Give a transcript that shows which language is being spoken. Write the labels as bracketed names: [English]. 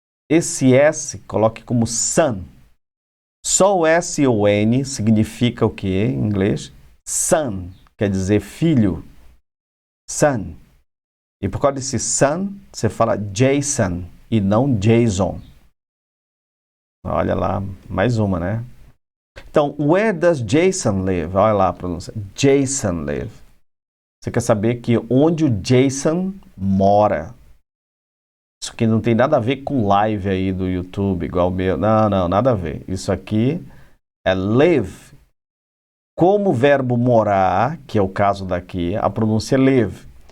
[Portuguese] Esse S coloque como son. Só o S-O-N significa o que em inglês? Son, quer dizer filho. Son. E por causa desse son, você fala Jason e não Jason. Olha lá, mais uma, né? [English] Então, where does Jason live? [Portuguese] Olha lá a pronúncia. Jason live. Você quer saber que onde o Jason mora. Isso aqui não tem nada a ver com live aí do YouTube, igual o meu. Não, nada a ver. Isso aqui é live. Como o verbo morar, que é o caso daqui, a pronúncia é live.